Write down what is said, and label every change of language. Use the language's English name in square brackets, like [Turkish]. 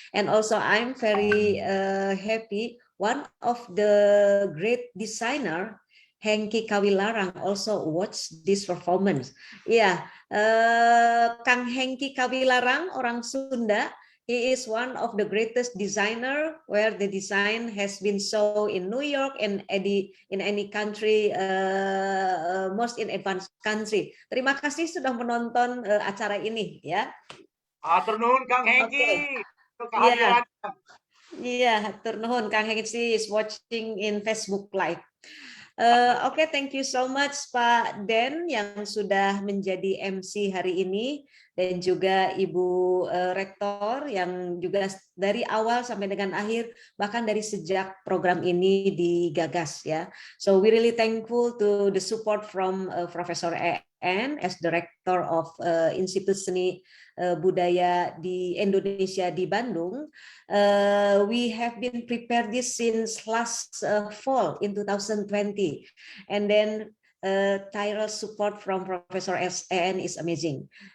[English] And also I'm very happy, one of the great designer, Hengki Kawilarang, also watched this performance. [Indonesian] Yeah, Kang Hengki Kawilarang, orang Sunda. [English] He is one of the greatest designer, where the design has been shown in New York and in any country, most in advanced country. [Indonesian] Terima kasih sudah menonton acara ini, ya. [English] Afternoon, Kang Hengki. Okay. Yeah, afternoon, Kang Hengki is watching in Facebook Live. [Indonesian] Oke, [English] thank you so much [Indonesian] Pak Den yang sudah menjadi MC hari ini, dan juga Ibu Rektor yang juga dari awal sampai dengan akhir, bahkan dari sejak program ini digagas, ya. [English] So we really thankful to the support from Professor EN as Director of Institut Seni Budaya di Indonesia di Bandung. We have been prepared this since last fall in 2020, and then tireless support from Professor EN is amazing.